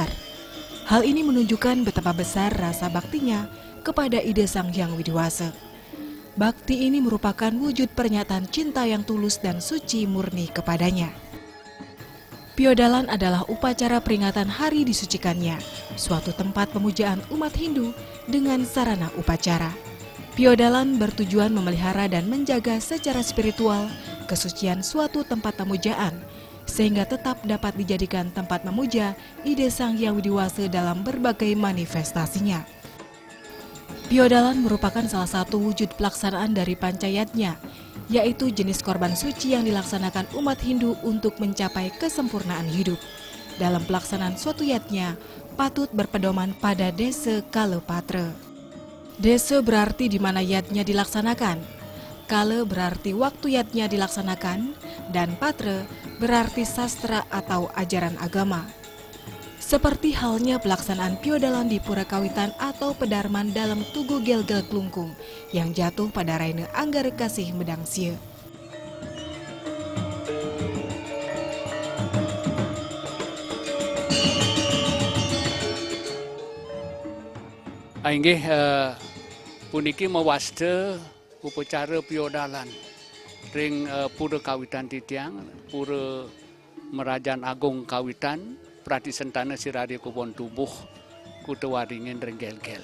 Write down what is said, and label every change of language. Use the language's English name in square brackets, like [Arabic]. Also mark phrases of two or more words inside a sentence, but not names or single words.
[Indonesian] Hal ini menunjukkan betapa besar rasa baktinya kepada ide Sang Hyang Widiwasa. Bakti ini merupakan wujud pernyataan cinta yang tulus dan suci murni kepadanya. Piodalan adalah upacara peringatan hari disucikannya, suatu tempat pemujaan umat Hindu dengan sarana upacara. Piodalan bertujuan memelihara dan menjaga secara spiritual kesucian suatu tempat pemujaan, sehingga tetap dapat dijadikan tempat memuja ide Sang Hyang Widiwasa dalam berbagai manifestasinya. Piodalan merupakan salah satu wujud pelaksanaan dari pancayatnya, yaitu jenis korban suci yang dilaksanakan umat Hindu untuk mencapai kesempurnaan hidup. Dalam pelaksanaan suatu yatnya, patut berpedoman pada desa Kalepatra. Desa berarti di mana yatnya dilaksanakan, Kale berarti waktu yatnya dilaksanakan, dan patra berarti sastra atau ajaran agama. Seperti halnya pelaksanaan piodalan di Pura Kawitan atau Pedarman dalam Tugu Gelgel Klungkung yang jatuh pada Raine Anggara Kasih Medang Sia. [Balinese] Inggih puniki mewasta upacara piodalan ring Pura Kawitan Titiang, Pura Merajan Agung Kawitan, Pratisentana Sirari Kubon Tubuh, Kutewaringin ring Gelgel.